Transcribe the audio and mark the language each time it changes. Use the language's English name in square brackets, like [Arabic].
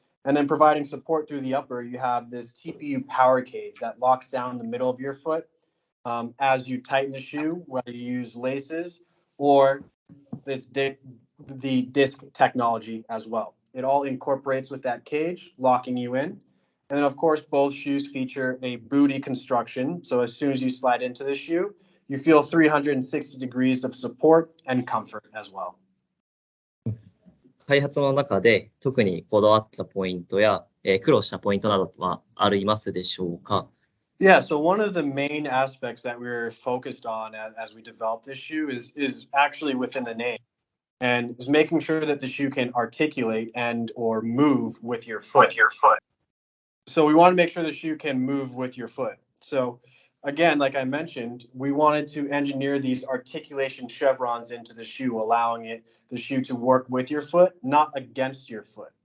[English] And then providing support through the upper, you have this TPU power cage that locks down the middle of your foot as you tighten the shoe, whether you use laces or the disc technology as well. It all incorporates with that cage, locking you in. And then, of course, both shoes feature a booty construction. So as soon as you slide into the shoe, you feel 360 degrees of support and comfort as well. [Japanese] 開発の中で特にこだわったポイントや、苦労したポイントなどはありますでしょうか？ [English] Yeah, so one of the main aspects that we were focused on as we developed this shoe is actually within the name, and is making sure that the shoe can articulate and or move with your foot. So we want to make sure the shoe can move with your foot. So again, like I mentioned, we wanted to engineer these articulation chevrons into the shoe, allowing the shoe to work with your foot, not against your foot.